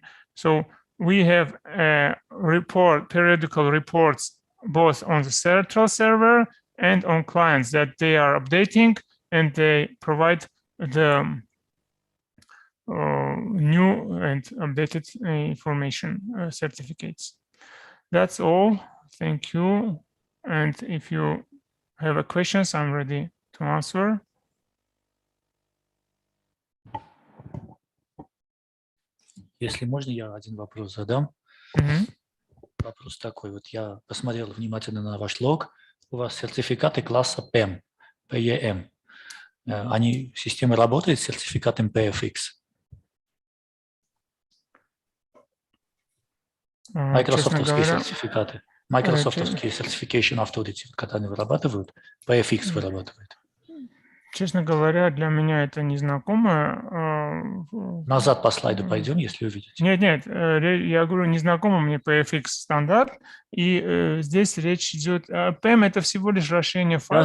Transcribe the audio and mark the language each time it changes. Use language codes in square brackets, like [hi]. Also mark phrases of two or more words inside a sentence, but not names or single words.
[en] So we have periodical reports both on the central server and on clients that they are updating, and they provide the new and updated information certificates. That's all. Thank you. And if you have questions, I'm ready to answer. [ru] Если можно, я один вопрос задам. Вопрос такой. Вот я посмотрел внимательно на ваш лог. У вас сертификаты класса PEM, PEM. Они, система работает с сертификатом PFX? Майкрософтовские сертификаты. Майкрософтовские [en] certification authority, [ru] когда они вырабатывают, PFX вырабатывает. Честно говоря, для меня это незнакомо. Назад по слайду пойдем, если увидите. Нет, я говорю, незнакомо мне PFX стандарт, и здесь речь идет... PEM — это всего лишь расширение файла.